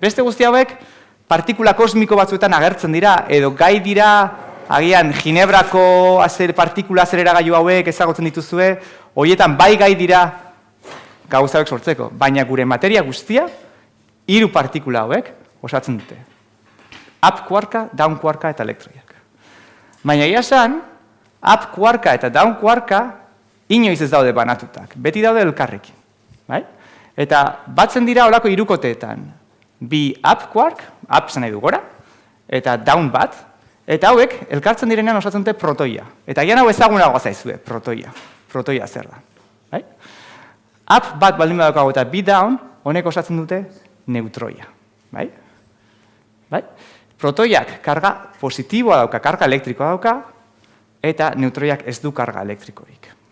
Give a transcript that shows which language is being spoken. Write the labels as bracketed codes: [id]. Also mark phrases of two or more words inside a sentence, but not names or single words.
[eu] Beste guzti hauek partikula kosmiko batzuetan agertzen dira, edo gai dira, agian Ginebrako partikula azeleragailu hauek ezagutzen dituzue, horietan bai gai dira gauza hauek sortzeko, baina gure materia guztia, 3 partikula hauek osatzen dute. Up kuarka, down kuarka eta elektroiak. Baina egia esan, up kuarka eta down kuarka inoiz ez daude banatutak, beti daude elkarrekin. Eta batzen dira olako 3 koteetan. 2 [en] up quark, [eu] up zen nahi du gora, eta down bat, eta hauek elkartzen direnean osatzen dute protoia. Eta gian hau ezagunagoa zaizue, protoia. Protoia zer da. Up bat baldin badaukago eta 2 down, honek osatzen dute neutroia. Protoiak karga positiboa dauka, karga elektrikoa dauka, eta neutroiak ez du karga elektrikorik.